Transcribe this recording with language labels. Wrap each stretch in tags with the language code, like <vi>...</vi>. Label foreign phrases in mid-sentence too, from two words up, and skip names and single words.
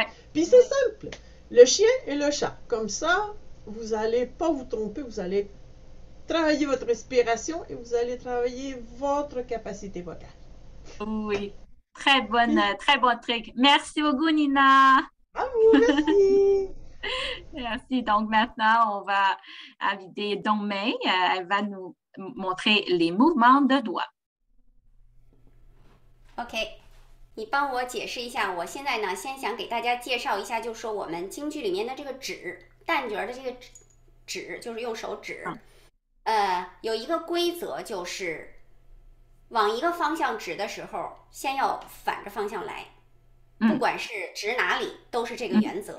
<fr>Puis c'est simple, le chien et le chat. Comme ça, vous n'allez pas vous tromper, vous allez travailler votre respiration et vous allez travailler votre capacité vocale. Oui, très bon truc. Merci beaucoup Nina. À vous, merci. Merci. Donc maintenant, on va inviter Dongmei. Elle va nous montrer les mouvements de doigts.</fr> <zh>OK， 你帮我解释一下。我现在呢，先想给大家介绍一下，就是说我们京剧里面的这个指，旦角的这个指，就是用手指。有一个规则就是，往一个方向指的时候，先要反着方向来，不管是指哪里，都是这个原则。</zh>